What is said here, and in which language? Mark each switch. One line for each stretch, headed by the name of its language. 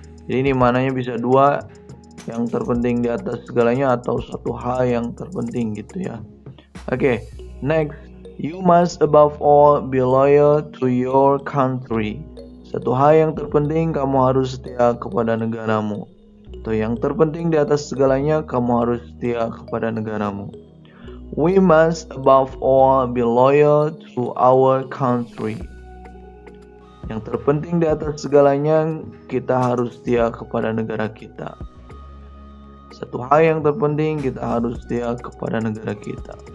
Indonesian: Jadi ini maknanya bisa dua, yang terpenting di atas segalanya atau satu hal yang terpenting gitu ya.
English: Oke, next, you must above all be loyal to your country.
Indonesian: Satu hal yang terpenting, kamu harus setia kepada negaramu. Atau yang terpenting di atas segalanya, kamu harus setia kepada negaramu. We must above all be loyal to our country. Yang terpenting di atas segalanya, kita harus setia kepada negara kita. Satu hal yang terpenting, kita harus setia kepada negara kita.